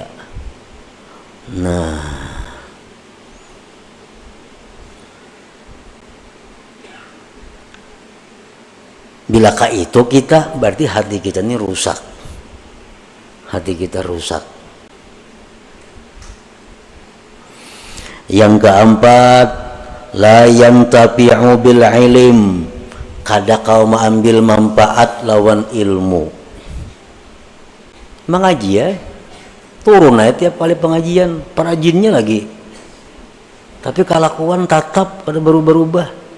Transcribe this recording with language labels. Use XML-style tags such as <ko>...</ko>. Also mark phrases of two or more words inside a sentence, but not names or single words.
<id>Nah, bilakah itu kita, berarti hati kita ini rusak. Hati kita rusak. Yang keempat,</id> <ar>لا ينتفع بالعلم.</ar> <bjn>Kada kau mengambil manfaat lawan ilmu.</bjn> <id>Mengaji ya, turun aja tiap kali pengajian, perajinnya lagi.</id> <bjn>Tapi kelakuan tatap pada berubah-ubah.</bjn>